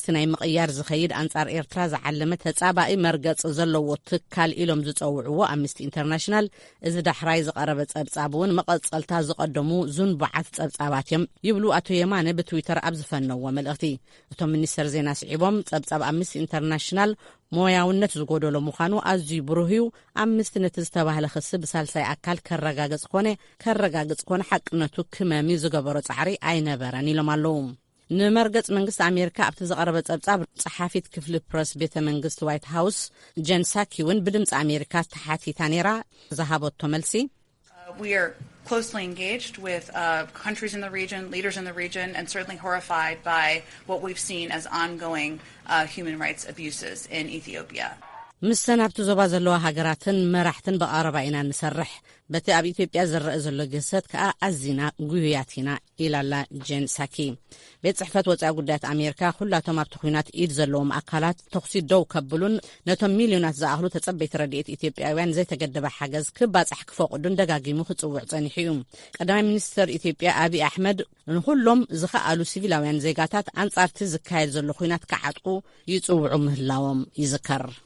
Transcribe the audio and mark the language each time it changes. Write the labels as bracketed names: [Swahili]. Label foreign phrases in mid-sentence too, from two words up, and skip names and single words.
[Tigrinya] ናይ ምቕያር ዝኸይድ ኣንጻር ኤርትራ ዝዓለመ ተጻባኢ መርገጽ ዘለዎ ትካል ኢሎም ዝጸውዕዎ ኣምነስቲ ኢንተርናሽናል እዚ ዳሕራይ ዝቐረበ ጸብጻብ እውን መቐጸልታ ዝቐደሙ ዙንባዓት ጸብጻባት እዮም ይብሉ ኣቶ የማነ ብትዊተር ኣብ ዝፈነዎ መልእኽቲ። እቶም ሚኒስተር ዜና ስዒቦም ጸብጻብ ኣምነስቲ ኢንተርናሽናል ሞያውነት ዝጎደሎ ምዃኑ ኣዝዩ ብሩህ እዩ። ኣምነስቲ ነቲ ዝተባህለ ክሲ ብሳልሳይ ኣካል ከረጋግጽ ኮነ ሓቅነቱ ክመሚ ዝገበሮ ጻዕሪ ኣይነበረን ኢሎም ኣለዉ። ንመርገጽ መንግስቲ ኣሜሪካ ኣብቲ ዝቐረበ ጸብጻብ ጸሓፊት ክፍሊ ፕረስ ቤተ መንግስቲ ዋይት ሃውስ ጀን ሳኪ እውን ብድምፂ ኣሜሪካ ተሓቲታ ነይራ ዝሃበቶ መልሲ [English] We are closely engaged with countries in the region, leaders in the region, and certainly horrified by what we've seen as ongoing human rights abuses in Ethiopia. [Tigrinya] ምሰን ኣብቲ ዞባ ዘለዋ ሃገራትን መራሕትን በቐረባ ኢና ንሰርሕ። በቲ ኣብ ኢትዮጵያ ዝረአ ዘሎ ግሰት ከዓ ኣዚና ጉህያቲና ኢላላ ጀን ሳኪ። ቤት ጽሕፈት ወፃኢ ጉዳያት ኣሜሪካ ኩላቶም ኣብቲ ኩናት ኢድ ዘለዎም ኣካላት ተኽሲ ደው ከብሉን ነቶም ሚልዮናት ዝኣኽሉ ተጸበይቲ ረድኤት ኢትዮጵያውያን ዘይተገደበ ሓገዝ ክባጻሕ ክፈቕዱን ደጋጊሙ ክጽውዕ ጸኒሑ እዩ። ቀዳማይ ሚኒስትር ኢትዮጵያ ኣብይ ኣሕመድ ንኩሎም ዝኸኣሉ ሲቪላውያን ዜጋታት ኣንጻርቲ ዝካየድ ዘሎ ኩናት ክዓጥቁ ይጽውዑ ምህላዎም ይዝከር።